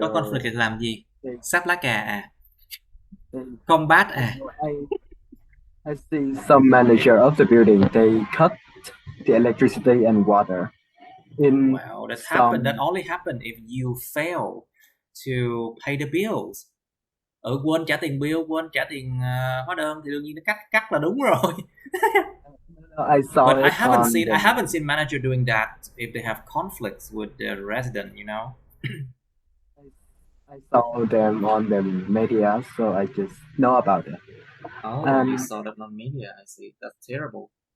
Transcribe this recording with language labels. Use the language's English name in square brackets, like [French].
[Vietnamese] Có conflict thì làm gì? Sáp lá cà à? Combat à? [English] I see some manager of the building, they cut the electricity and water. Well, that only happened if you fail to pay the bills. [Vietnamese] Quên trả tiền bill, quên trả tiền hóa đơn thì đương nhiên nó cắt là đúng rồi. [English] But I haven't seen manager doing that if they have conflicts with the resident, you know. I saw them on the media, so I just know about it. Oh, you saw that on media. I see. That's terrible.